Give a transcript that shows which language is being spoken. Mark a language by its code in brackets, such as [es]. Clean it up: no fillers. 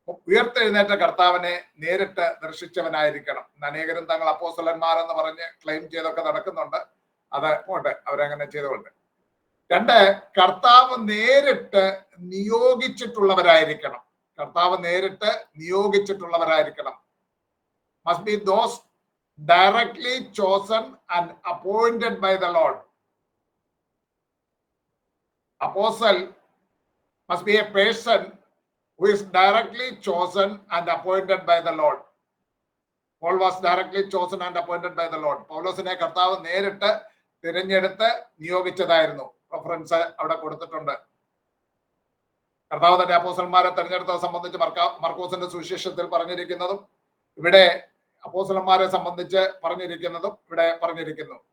[ml] ഉയർത്തെഴുന്നേറ്റ കർത്താവിനെ നേരിട്ട് ദർശിച്ചവനായിരിക്കണം. അനേകരും തങ്ങൾ അപ്പോസ്തലന്മാരെന്ന് പറഞ്ഞ് ക്ലെയിം ചെയ്തൊക്കെ നടക്കുന്നുണ്ട്. അത് പോട്ടെ, അവരങ്ങനെ ചെയ്തുകൊണ്ട്. 2, കർത്താവ് നേരിട്ട് നിയോഗിച്ചിട്ടുള്ളവരായിരിക്കണം. കർത്താവ് നേരിട്ട് നിയോഗിച്ചിട്ടുള്ളവരായിരിക്കണം. [en] must be those directly chosen and appointed by the Lord. [ml] അപ്പോസ്തൽ [en] must be a person who is directly chosen and appointed by the Lord. Paul was directly chosen and appointed by the Lord. [ml] പൗലോസിനെ കർത്താവ് നേരിട്ട് തിരഞ്ഞെടുത്ത് നിയോഗിച്ചതായിരുന്നു. Reference അവിടെ കൊടുത്തിട്ടുണ്ട്. കർത്താവ് തന്റെ അപ്പോസ്തലന്മാരെ തെരഞ്ഞെടുത്തത് സംബന്ധിച്ച് മർക്കോസിന്റെ സുവിശേഷത്തിൽ പറഞ്ഞിരിക്കുന്നതും ഇവിടെ അപ്പോസ്തലന്മാരെ സംബന്ധിച്ച് പറഞ്ഞിരിക്കുന്നതും ഇവിടെ പറഞ്ഞിരിക്കുന്നു.